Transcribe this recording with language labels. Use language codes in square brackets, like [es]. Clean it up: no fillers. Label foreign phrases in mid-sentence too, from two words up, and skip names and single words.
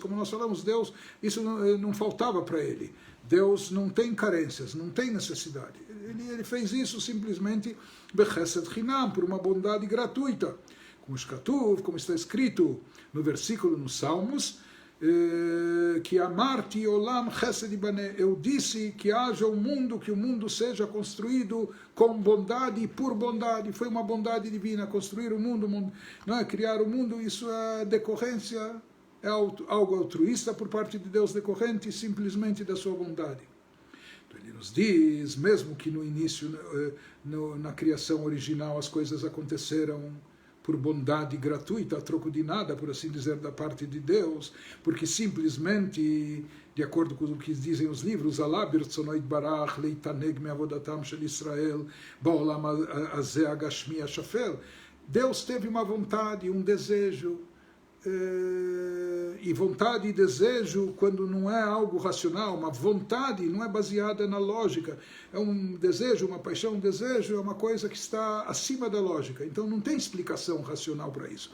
[pt] Como nós falamos, Deus, isso não faltava para ele. Deus não tem carências, não tem necessidade. Ele fez isso simplesmente [he] בחסד חינם, [pt] por uma bondade gratuita. Como está escrito no versículo nos Salmos, que [he] אמרתי עולם חסד יבנה, [pt] eu disse que haja um mundo, que o mundo seja construído com bondade e por bondade. Foi uma bondade divina construir o mundo, não é criar o mundo. Isso é decorrência, é algo altruísta por parte de Deus, decorrente simplesmente da sua bondade. Então ele nos diz, mesmo que no início, na criação original, as coisas aconteceram por bondade gratuita, a troco de nada, por assim dizer, da parte de Deus, porque simplesmente, de acordo com o que dizem os livros, [he] אלא ברצונו יתברך להתענג מעבודתם של ישראל בעולם הזה הגשמי השפל, [pt] Deus teve uma vontade, um desejo, e vontade e desejo, quando não é algo racional, uma vontade não é baseada na lógica, é um desejo, uma paixão, um desejo é uma coisa que está acima da lógica, então não tem explicação racional para isso.